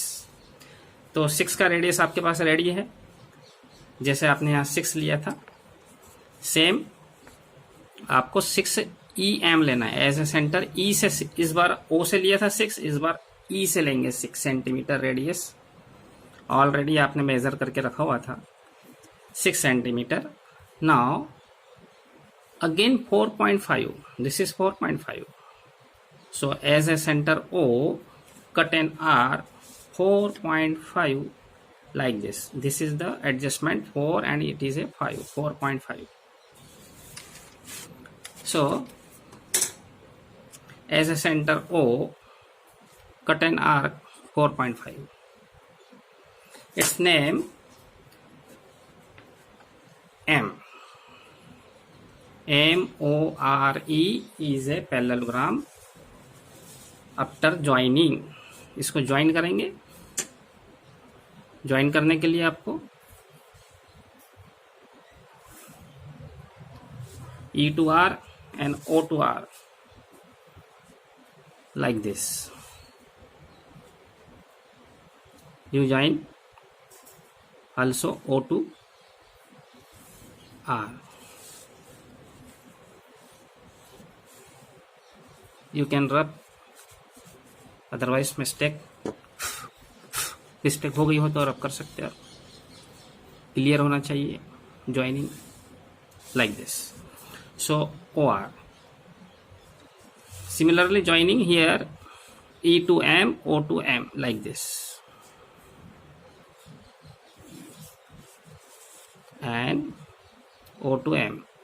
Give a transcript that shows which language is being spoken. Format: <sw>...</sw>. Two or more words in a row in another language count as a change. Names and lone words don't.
<hi>तो 6 का रेडियस आपके पास रेडी है, जैसे आपने यहाँ 6 लिया था, सेम आपको 6 EM लेना है</hi> <en>as a center.</en> <hi>E से, इस बार O से लिया था 6, इस बार E से लेंगे 6</hi> <en>centimeter radius.</en> <hi>ऑलरेडी आपने मेजर करके रखा हुआ था 6 सेंटीमीटर।</hi> <en>नाउ again 4.5, this is 4.5. So as a center O, cut an R 4.5 like this. This is the adjustment 4 and it is a 5, 4.5. So as a center O, cut an arc 4.5. Its name M. MORE is a parallelogram. after joining,</en> <hi>इसको ज्वाइन करेंगे. ज्वाइन करने के लिए आपको</hi> <en>E to R and O to R like this. You join also O to R. You can rub, otherwise mistake</en> <hi>हो गई हो तो रब कर सकते हैं. क्लियर होना चाहिए</hi> <en>joining like this. सो OR. Similarly joining here E to M, O to M like this, and O to M.</en>